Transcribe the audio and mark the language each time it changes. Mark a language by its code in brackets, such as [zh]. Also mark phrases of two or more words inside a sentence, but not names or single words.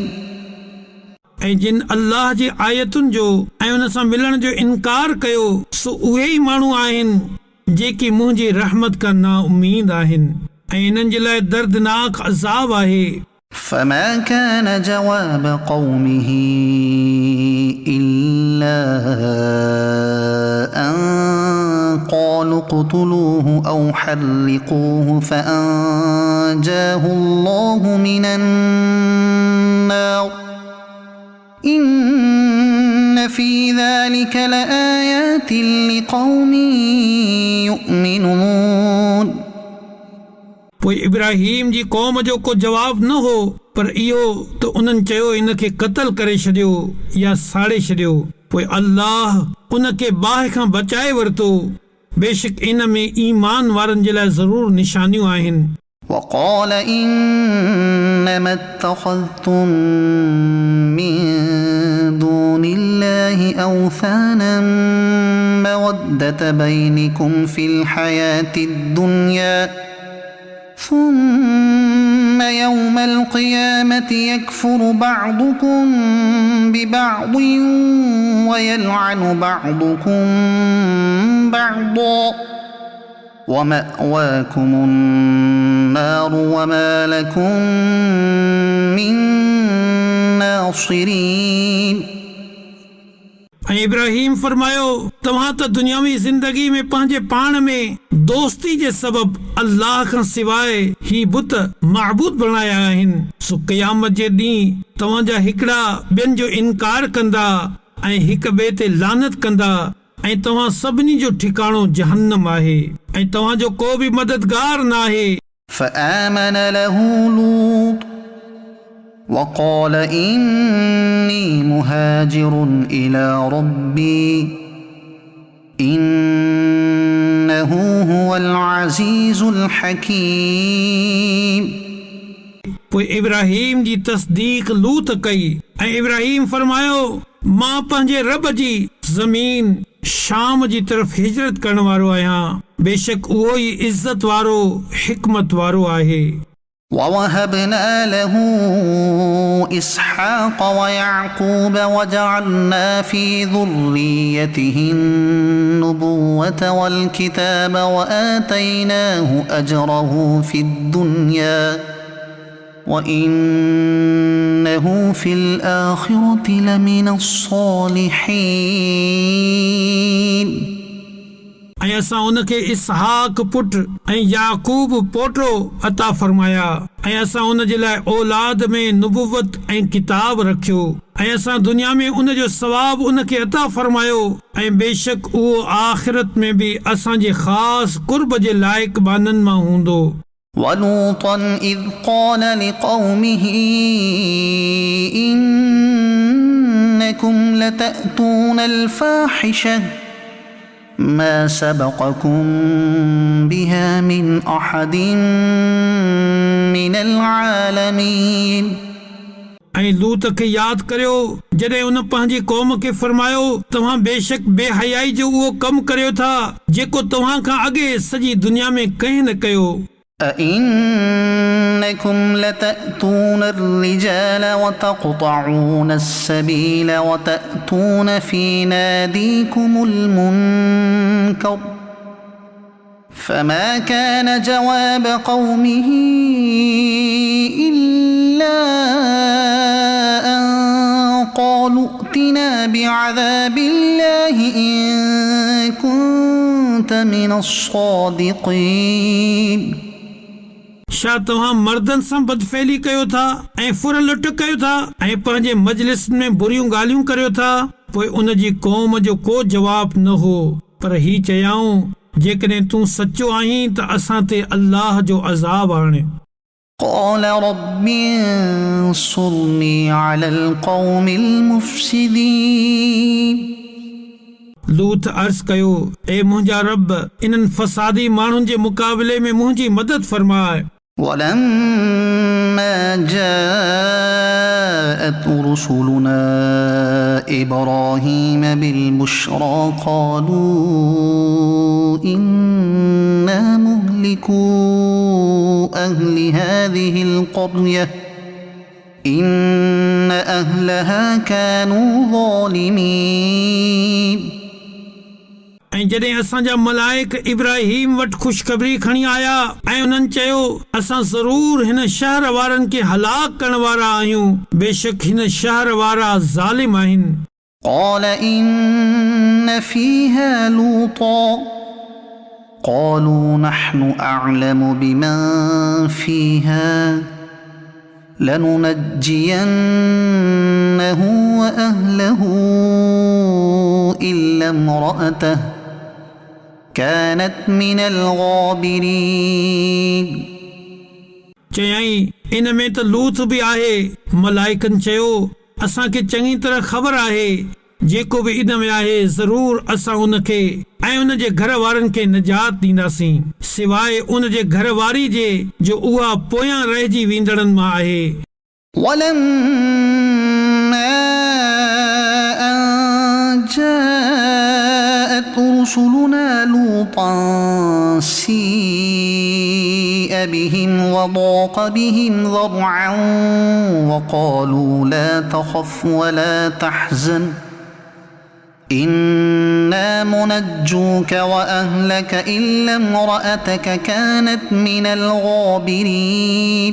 [sd] ऐं जिन अल्लाह जी आयतुनि जो ऐं उन सां मिलण जो इनकार कयो सो उहे ई माण्हू आहिनि जेकी मुंहिंजी रहमत खां ना उम्मीद आहिनि ऐं इन्हनि जे लाइ दर्दनाक अज़ाब आहे [ar] فما كان جواب قومه إلا أن قالوا اقتلوه أو حرقوه فأنجاه الله من النار إن في ذلك لآيات لقوم يؤمنون [sd] पोइ इब्राहिम जी क़ौम जो को जवाब न हो पर इहो त उन्हनि चयो इन खे क़त्ल करे छॾियो या साड़े छॾियो पोइ अल्लाह उन खे बाहि खां बचाए वरितो बेशक इन में ईमान वारनि जे लाइ ज़रूर निशानियूं आहिनि [ar] وقال إنما اتخذتم من دون الله أوثانا مودة بينكم في الحياة الدنيا ثم يوم القيامة يكفر بعضكم ببعض ويلعن بعضكم بعضا ومأواكم النار وما لكم من ناصرين [sd] ऐं इब्राहिम फरमायो तव्हां त दुनियावी ज़िंदगी में पंहिंजे पाण में दोस्ती जे सबब अल्लाह खां सवाइ ही बुत माबूद बणाया आहिनि सो क़यामत जे ॾींहुं तव्हांजा हिकिड़ा ॿियनि जो इनकार कंदा ऐं हिक ॿिए ते लानत कंदा ऐं तव्हां सभिनी जो ठिकाणो जहन्नम आहे ऐं तव्हांजो को बि मददगार न आहे [ar] فآمن له لوط وقال إني مهاجر إلى ربي إنه هو العزيز الحكيم [sd] पोइ इब्राहिम जी तस्दीक लूत कई ऐं इब्राहिम फरमायो मां पंहिंजे रब जी ज़मीन शाम जी तरफ़ हिजरत करण वारो आहियां बेशक उहो ई इज़त वारो हिकमत वारो आहे [ar] ووهبنا له إسحاق ويعقوب وجعلنا في ذريته النبوة والكتاب وآتيناه أجره في الدنيا وإنه في الآخرة لمن الصالحين [sd] ऐं असां उनखे इसहाक पुट ऐं याकूब पोटो अता फरमाया ऐं असां उन जे लाइ औलाद में नुबुवत ऐं किताब रखियो ऐं असां दुनिया में उनजो सवाब उनखे अता फरमायो ऐं बेशक उहो आख़िरत में भी असांजे ख़ासि कुर्ब जे लाइक़ बाननि मां हूंदो [ar] ولوطا إذ قال لقومه إنكم لتأتون الفاحشة ما سبقكم بها من أحد من العالمين [sd] ऐं लूत खे यादि करियो जॾहिं उन पंहिंजी क़ौम खे फरमायो तव्हां बेशक बेहयाई जो उहो कमु करियो था जेको तव्हां खां अॻे सॼी दुनिया में कंहिं न कयो [ar] أئنكم لتأتون الرجال وتقطعون السبيل وتأتون في ناديكم المنكر فما كان جواب قومه إلا أن قالوا ائتنا بعذاب الله إن كنت من الصادقين [sd] छा तव्हां मर्दनि सां बदफेली कयो था ऐं फुर लुट कयो था ऐं पंहिंजे मजलिस में बुरियूं ॻाल्हियूं करियो था पोइ उन जी क़ौम जो को जवाब न हो पर ही चयाऊं जेकॾहिं तूं सचो आहीं त असां ते अल्लाह जो अज़ाब आणे [ar] قال رب انصرني على القوم المفسدين [sd] लूत अर्ज़ कयो ए मुंहिंजा रब इन्हनि फसादी माण्हुनि जे मुक़ाबले में मुंहिंजी मदद फरमाए [ar] ولما جاءت رسلنا إبراهيم بالبشرى قالوا إنا مهلكو أهل هذه القرية إن أهلها كانوا ظالمين [sd] ऐं जॾहिं असांजा मलाइक इब्राहिम वटि ख़ुशख़बरी खणी आया ऐं उन्हनि चयो असां ज़रूर हिन शहर वारनि खे हलाक करण वारा आहियूं बेशक हिन शहर वारा ज़ालिम आहिनि [ar] قال إن فيها لوطا قالوا نحن أعلم بمن فيها لننجينه وأهله إلا امرأته كانت من الغابرين [sd] चयाई इन में त लूत बि आहे मलाइकनि चयो असांखे चङी तरह ख़बर आहे जेको बि इन में आहे ज़रूर असां उनखे ऐं उन जे घर वारनि खे निजात ॾींदासीं सवाइ उन जे घर वारी जे जो उहा पोयां रहिजी वेंदड़नि मां आहे [ar] ولما أن جاءت رسلنا لوطا سيء بهم وضاق بهم ذرعا وقالوا لا تخف ولا تحزن إنا منجوك وأهلك إلا امرأتك كانت من الغابرين